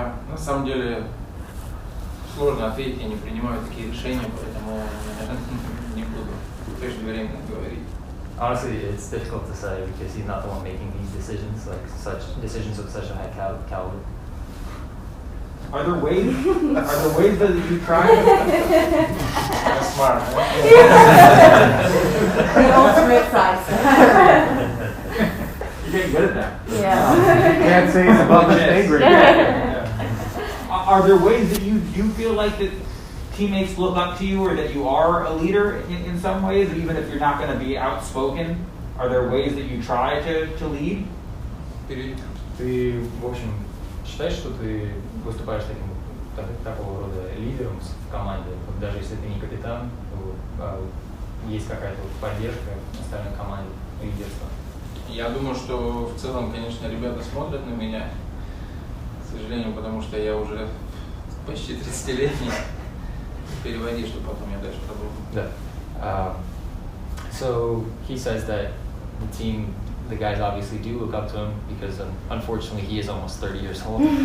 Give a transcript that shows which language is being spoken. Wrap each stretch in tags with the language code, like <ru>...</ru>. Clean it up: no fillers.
<ru>На самом деле сложно ответить, я не принимаю такие решения, поэтому не буду преждевременно говорить.</ru> <en>Honestly, it's difficult to say because he's not the one making these decisions, like such decisions of such a high caliber. Are there ways that you try? That's smart. The ultimate size. You're getting good at that. Yeah. Can't say it's above his pay grade. Are there ways that you feel like that teammates look up to you, or that you are a leader in some ways, even if you're not going to be outspoken? Are there ways that you try to lead?</en> <ru>Ты, в общем, считаешь, что ты выступаешь такого рода лидером в команде? Вот даже если ты не капитан, то есть какая-то поддержка остальной команде, лидерства? Я думаю, что в целом, конечно, ребята смотрят на меня, к сожалению, потому что я уже почти 30-летний. Переводи, чтобы потом я дальше продолжил. Да.</ru> <en>So he says that the guys obviously do look up to him because unfortunately he is almost 30 years old.</en>